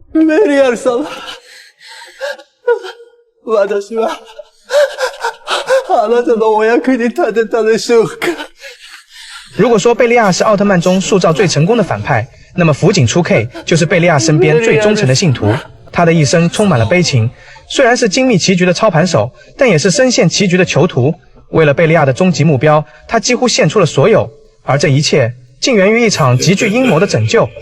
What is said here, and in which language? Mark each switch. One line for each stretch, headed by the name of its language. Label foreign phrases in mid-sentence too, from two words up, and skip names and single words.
Japanese: メリアル様、私はあなたのお役に立てたでしょうか？
Chinese: 如果说贝利亚是奥特曼中塑造最成功的反派，那么福井初 K 就是贝利亚身边最忠诚的信徒。他的一生充满了悲情，虽然是精密棋局的操盘手，但也是深陷棋局的囚徒。为了贝利亚的终极目标，他几乎献出了所有，而这一切竟源于一场极具阴谋的拯救。